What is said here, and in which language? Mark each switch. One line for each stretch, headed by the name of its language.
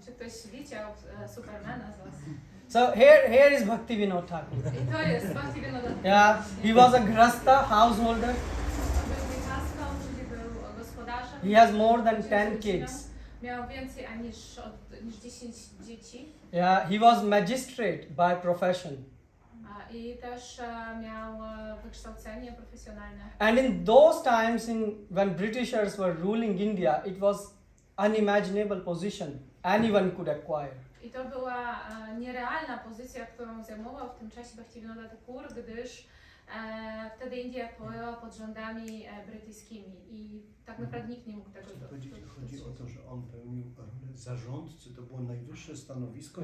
Polish: Czy ktoś widział Supermana z was?
English: So here is Bhaktivinoda Thakur.
Polish: I to jest Bhaktivinoda Thakur.
English: Yeah, he was a grasta householder.
Polish: Był wykazką, czyli był gospodarzem.
English: He has more than 10 kids.
Polish: Miał więcej niż 10 dzieci.
English: Yeah, he was magistrate by profession.
Polish: I też miał wykształcenie profesjonalne.
English: And in those times, when Britishers were ruling India, it was unimaginable position anyone could acquire.
Polish: I to była nierealna pozycja, którą zajmował w tym czasie Bhaktivinoda Thakur, gdyż wtedy India była pod rządami brytyjskimi i tak naprawdę nikt nie mógł tego Chodzi o to, że on pełnił rolę zarządcy, to było najwyższe stanowisko,